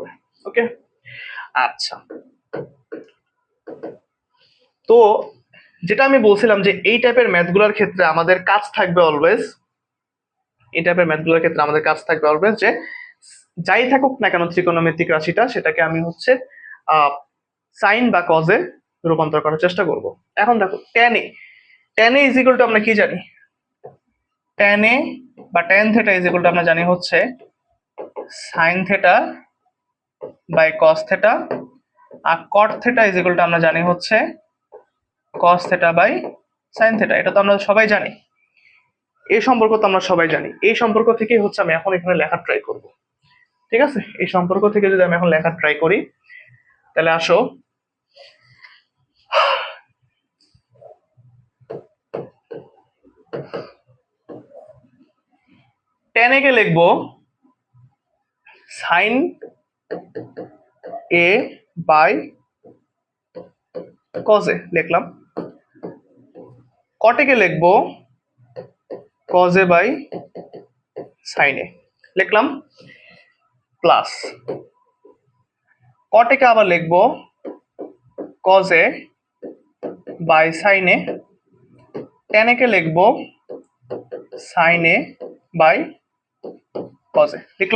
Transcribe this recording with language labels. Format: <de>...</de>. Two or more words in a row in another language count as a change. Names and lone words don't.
<bn>ওকে, আচ্ছা, তো যেটা আমি বলছিলাম যে এই টাইপের ম্যাথগুলোর ক্ষেত্রে আমাদের কাজ থাকবে অলওয়েজ, এই টাইপের ম্যাথগুলোর ক্ষেত্রে আমাদের কাজ থাকবে অলওয়েজ যে যাই থাকুক না কেন ত্রিকোণমিতিক রাশিটা, সেটাকে আমি হচ্ছে সাইন বা কজে রূপান্তর করার চেষ্টা করব।</bn> <en>এখন দেখো tan a, tan a is equal to</en> <bn>আমরা কি জানি?</bn> <en>tan a বা tan theta is equal to</en> <bn>আমরা জানি হচ্ছে</bn> <en>sine theta by cos theta, আর cot theta is equal to</en> <bn>আমরা জানি হচ্ছে</bn> <en>cos theta by sine theta.</en> <bn>এটা তো আমরা সবাই জানি, এই সম্পর্ক তো আমরা সবাই জানি। এই সম্পর্ক থেকেই হচ্ছে আমি এখন এখানে লেখার ট্রাই করব, ঠিক আছে? এই সম্পর্ক থেকে যদি আমি এখন লেখার ট্রাই করি, তাহলে আসো tan a কে লিখবো</bn> <en>sine a by cos a লিখলাম, cot a কে লিখবো cos a by sin a লিখলাম, plus cot a</en> <bn>কে আবার লিখবো</bn> <en>cos a by sin a, tan a</en> <bn>কে লিখবো</bn> <en>sin a by cos a লিখলাম।</en>